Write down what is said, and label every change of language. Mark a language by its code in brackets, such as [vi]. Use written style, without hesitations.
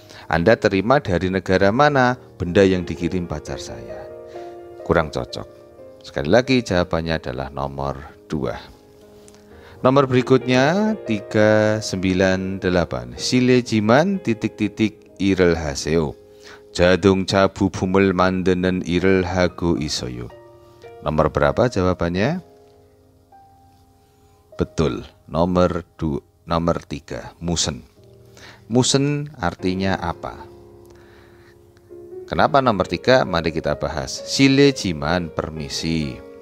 [id] Anda terima dari negara mana? Benda yang dikirim pacar saya. Kurang cocok. Sekali lagi jawabannya adalah nomor 2. Nomor berikutnya 398. [ko] 실례지만 irel haseo. 자동차 부품을 만드는 일을 하고 있어요. [id] Nomor berapa jawabannya? Betul, nomor 3, musen. Musen artinya apa? Kenapa nomor 3? Mari kita bahas. 실례지만 permisi.